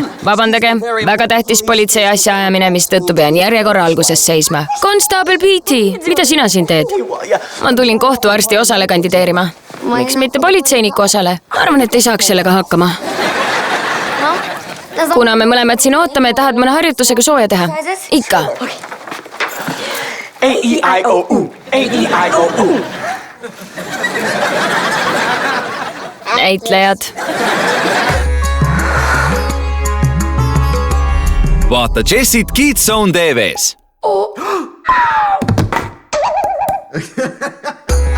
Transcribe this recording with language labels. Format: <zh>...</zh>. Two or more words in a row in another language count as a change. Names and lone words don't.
<et>Väga tähtis politsei asja ajamine, mis tõttu pean järjekorra alguses seisma. Konstaabel Petey, mida sina siin teed? Ma tulin kohtuarsti osale kandideerima. Miks mitte politseiniku osale? Arvan, et ei saaks sellega hakkama. Kuna me mõlemad siin ootame, tahad mõne harjutusega sooja teha? Ikka. A-E-I-O-U. A-E-I-O-U. Näitlejad. Vaata Jessit Kids Zone TV-s.</et>